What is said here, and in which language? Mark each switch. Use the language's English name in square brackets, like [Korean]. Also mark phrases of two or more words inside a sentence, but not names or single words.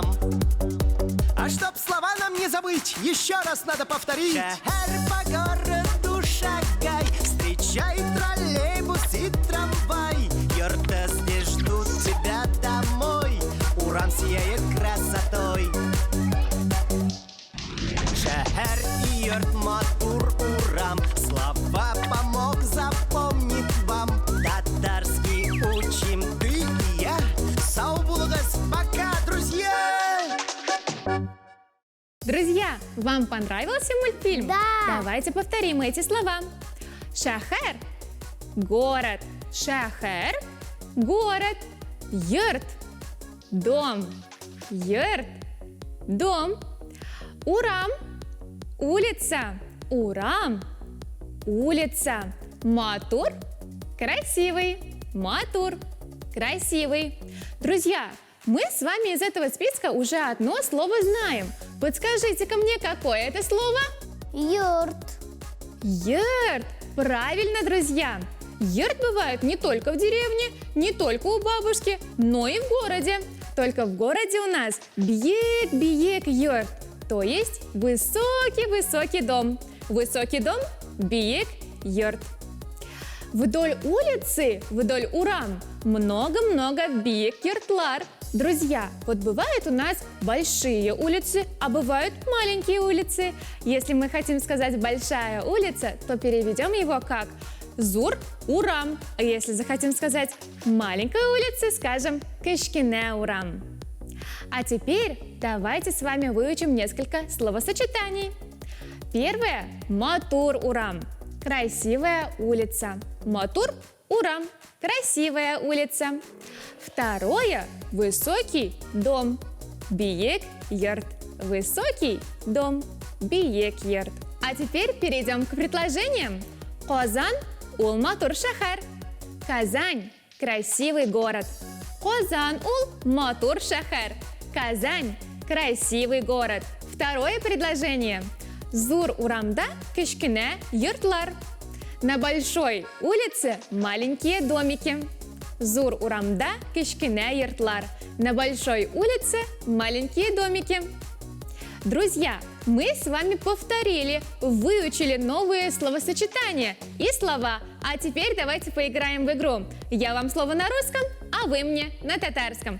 [Russian] А чтоб слова нам не забыть, еще раз надо повторить. Шехер по городу шагай, встречай троллейбус и трамвай. Йорта здесь ждут тебя домой, Урам сияет красотой. [Tatar] Шехер и йорт матур Урам, [Russian] слова помог запомнить вам. Татарский учим ты и я. [Tatar] Сау булгас, [Russian] пока, друзья! Друзья, вам понравился мультфильм? Да! Давайте повторим эти слова. Шахер – город. Шахер – город. Йорт – дом. Йорт – дом. Урам – улица. Урам – улица. Матур – красивый. Матур – красивый. Друзья, мы с вами из этого списка уже одно слово знаем. Подскажите-ка мне, какое это слово? Йорт. Йорт! Правильно, друзья! Йорт бывает не только в деревне, не только у бабушки, но и в городе. Только в городе у нас [Tatar] биек йорт, [Russian] то есть высокий-высокий дом. Высокий дом – [Tatar] биек йорт. [Russian] Вдоль улицы, вдоль Урам, много-много [Tatar] биек йортлар. [Russian] Друзья, вот бывают у нас большие улицы, а бывают маленькие улицы. Если мы хотим сказать «большая улица», то переведем его как [Tatar] «Зур-Урам». [Russian] А если захотим сказать «маленькая улица», скажем [Tatar] «Кишкине-Урам». [Russian] А теперь давайте с вами выучим несколько словосочетаний. Первое – [Tatar] Матур-Урам. [Russian] Красивая улица. [Tatar] Матур-Урам. [Russian] Красивая улица. Второе – высокий дом. [Tatar] Биек йорт. [Russian] Высокий дом. [Tatar] Биек йорт. [Russian] А теперь перейдем к предложениям. [Tatar] Казан ул матур шахар. [Russian] Казань – красивый город. [Tatar] Казан ул матур шахар. [Russian] Казань – красивый город. Второе предложение. [Tatar] Зур урамда кишкине йортлар. [Russian] На большой улице маленькие домики. [Tatar] Зур урамда кишкине йортлар. [Russian] На большой улице маленькие домики. Друзья, мы с вами повторили, выучили новые словосочетания и слова. А теперь давайте поиграем в игру. Я вам слово на русском, а вы мне на татарском.